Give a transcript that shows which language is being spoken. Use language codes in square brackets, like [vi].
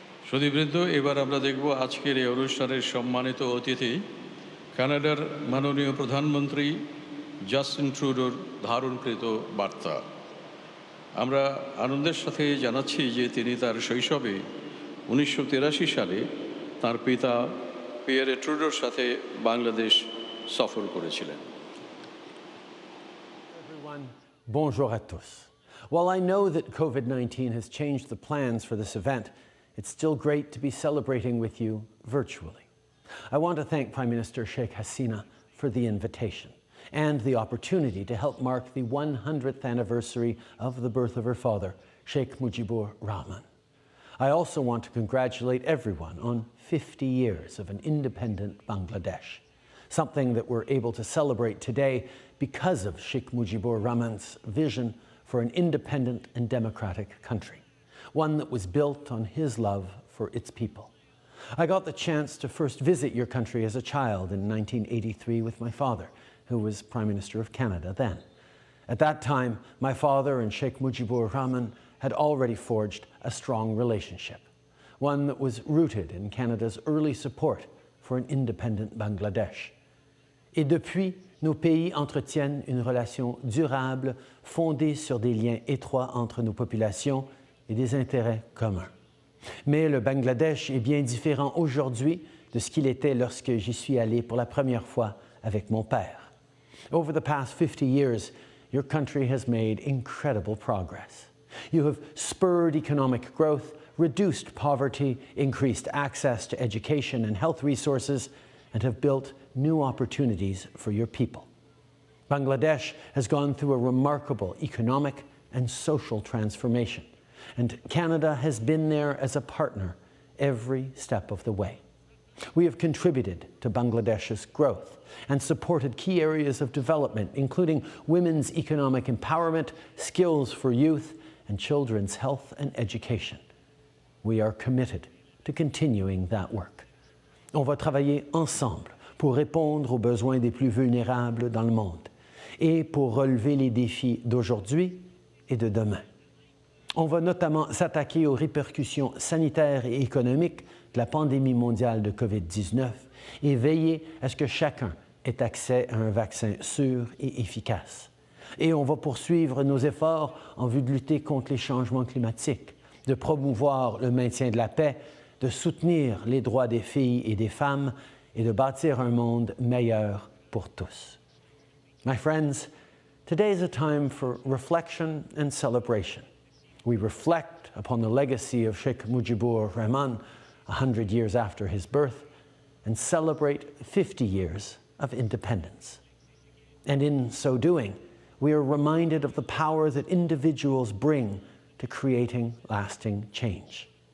[bn] সুধীবৃন্দ, এবার আমরা দেখব আজকের এই অনুষ্ঠানের সম্মানিত অতিথি কানাডার মাননীয় প্রধানমন্ত্রী জাস্টিন ট্রুডোর ধারণকৃত বার্তা। আমরা আনন্দের সাথে জানাচ্ছি যে তিনি তার শৈশবে 1983 সালে তার পিতা পিয়েরে ট্রুডোর সাথে বাংলাদেশ সফর করেছিলেন। [fr] Bonjour à tous. [en] While I know that COVID-19 has changed the plans for this event, it's still great to be celebrating with you virtually. I want to thank Prime Minister Sheikh Hasina for the invitation and the opportunity to help mark the 100th anniversary of the birth of her father, Sheikh Mujibur Rahman. I also want to congratulate everyone on 50 years of an independent Bangladesh, something that we're able to celebrate today because of Sheikh Mujibur Rahman's vision for an independent and democratic country, one that was built on his love for its people. I got the chance to first visit your country as a child in 1983 with my father, who was Prime Minister of Canada then. At that time, my father and Sheikh Mujibur Rahman had already forged a strong relationship, one that was rooted in Canada's early support for an independent Bangladesh. [fr] Et depuis, nos pays entretiennent une relation durable fondée sur des liens étroits entre nos populations et des intérêts communs. Mais le Bangladesh est bien différent aujourd'hui de ce qu'il était lorsque j'y suis allé pour la première fois avec mon père. [en] Over the past 50 years, your country has made incredible progress. You have spurred economic growth, reduced poverty, increased access to education and health resources, and have built new opportunities for your people. Bangladesh has gone through a remarkable economic and social transformation. and Canada has been there as a partner every step of the way. We have contributed to Bangladesh's growth and supported key areas of development, including women's economic empowerment, skills for youth, and children's health and education. We are committed to continuing that work. [fr] On va travailler ensemble pour répondre aux besoins des plus vulnérables dans le monde et pour relever les défis d'aujourd'hui et de demain. On va notamment s'attaquer aux répercussions sanitaires et économiques de la pandémie mondiale de COVID-19 et veiller à ce que chacun ait accès à un vaccin sûr et efficace. Et on va poursuivre nos efforts en vue de lutter contre les changements climatiques, de promouvoir le maintien de la paix, de soutenir les droits des filles et des femmes et de bâtir un monde meilleur pour tous. [en] My friends, today is a time for reflection and celebration. We reflect upon the legacy of Sheikh Mujibur Rahman 100 years after his birth and celebrate 50 years of independence. And in so doing, we are reminded of the power that individuals bring to creating lasting change.